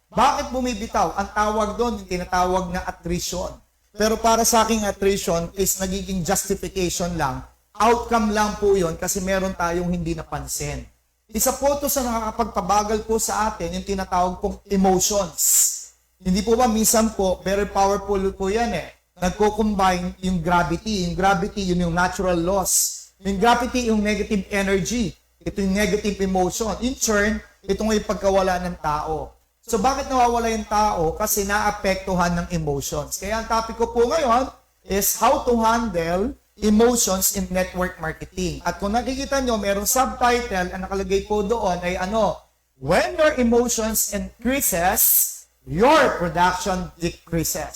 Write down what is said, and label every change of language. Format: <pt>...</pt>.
<tl>Bakit bumibitaw? Ang tawag doon, yung tinatawag na attrition. Pero para sa aking attrition is nagiging justification lang. Outcome lang po yun kasi meron tayong hindi napansin. Isa po ito sa nakakapagpabagal po sa atin, yung tinatawag pong emotions. Hindi po ba minsan po, very powerful po yan eh. Nagko-combine yung gravity. Yung gravity, yun yung natural loss. Yung gravity, yung negative energy. Ito yung negative emotion. In turn, ito yung pagkawala ng tao. So bakit nawawala yung tao? Kasi naapektuhan ng emotions. Kaya ang topic ko po ngayon is</tl> <en>how to handle emotions in network marketing.</en> <tl>At kung nakikita nyo, mayroong subtitle, ang nakalagay po doon ay</tl> <en>when your emotions increases, your production decreases.</en>